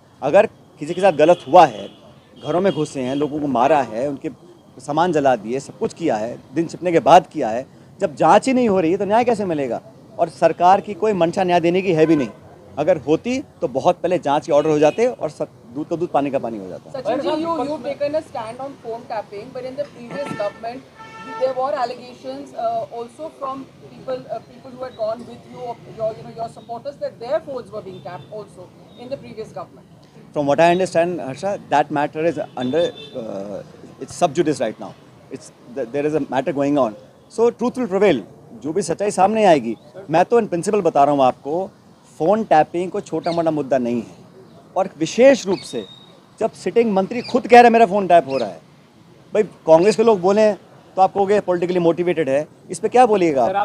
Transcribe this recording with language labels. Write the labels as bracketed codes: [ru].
[hi] अगर किसी के साथ गलत हुआ है, घरों में घुसे हैं, लोगों को मारा है, उनके सामान जला दिए, सब कुछ किया है, दिन छिपने के बाद किया है, जब जांच ही नहीं हो रही है तो न्याय कैसे मिलेगा? और सरकार की कोई मंशा न्याय देने की है भी नहीं। अगर होती तो बहुत पहले जांच के ऑर्डर हो जाते और दूध पानी का पानी हो जाता। [en] Sachin ji, you've taken a stand on phone tapping, but in the previous government, there were allegations also from people who had gone with you, your supporters, that their phones were being tapped also in the previous government. From what I understand, Harsha, that matter is under, it's sub judice right now. There is a matter going on. So truth will prevail. [hi] जो भी सच्चाई सामने आएगी. मैं तो in principle बता रहा हूँ आपको, फ़ोन टैपिंग कोई छोटा मोटा मुद्दा नहीं है. और विशेष रूप से जब सिटिंग मंत्री खुद कह रहे हैं मेरा फ़ोन टैप हो रहा है, भाई कांग्रेस के लोग बोले तो आप कहोगे पॉलिटिकली मोटिवेटेड है, इस पे क्या बोलिएगा?